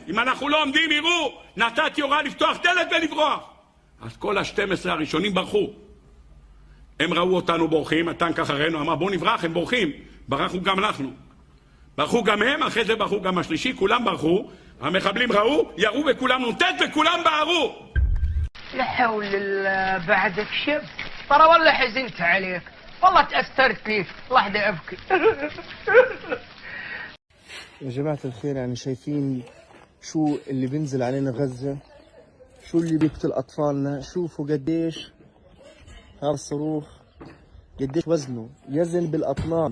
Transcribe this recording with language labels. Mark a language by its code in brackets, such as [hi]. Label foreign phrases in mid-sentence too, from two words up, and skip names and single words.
[he] אם אנחנו לא עומדים, יראו, נתתי הוראה לפתוח דלת ולברוח. אז כל 12 הראשונים ברחו. הם ראו אותנו בורחים, הטנק אחרינו, אמר בואו נברח, הם בורחים. ברחו גם אנחנו. ברחו גם הם, אחרי זה ברחו גם השלישי, כולם ברחו. המחבלים ראו, ירו וכולם נ"ט וכולם בערו. [ar] لا حول الله بعدك شب ترى والله حزنت عليك والله تأثرت ليك لحظة أبكي. يا جماعة الخير يعني شايفين شو اللي بينزل علينا غزة، شو اللي بيقتل أطفالنا، شوفوا قديش هذا الصاروخ قديش وزنه يزن بالأطنان.